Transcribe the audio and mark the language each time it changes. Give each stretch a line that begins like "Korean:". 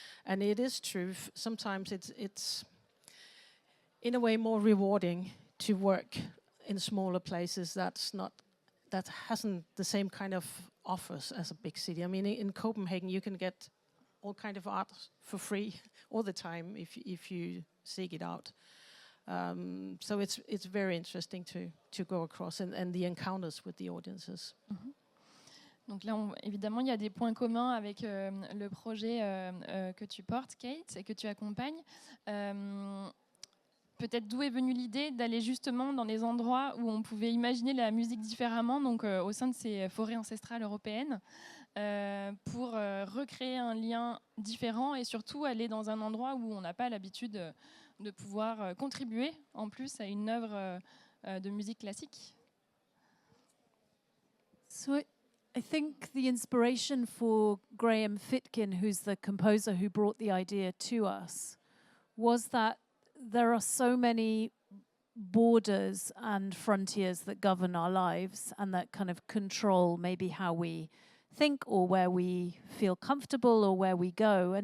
English: And it is true, sometimes it's in a way more rewarding to work in smaller places that hasn't the same kind of offers as a big city. I mean, in Copenhagen you can get all kind of art for free all the time if you seek it out. So it's very interesting to go across and the encounters with the audiences. Mm-hmm.
French: Donc là, évidemment, il y a des points communs avec le projet que tu portes, Kate, et que tu accompagnes. Peut-être d'où est venue l'idée d'aller justement dans des endroits où on pouvait imaginer la musique différemment, donc au sein de ces forêts ancestrales européennes, pour recréer un lien différent et surtout aller dans un endroit où on n'a pas l'habitude de pouvoir contribuer en plus à une œuvre de musique classique.
English: So I think the inspiration for Graham Fitkin, who's the composer who brought the idea to us, was that there are so many borders and frontiers that govern our lives and that kind of control maybe how we think or where we feel comfortable or where we go.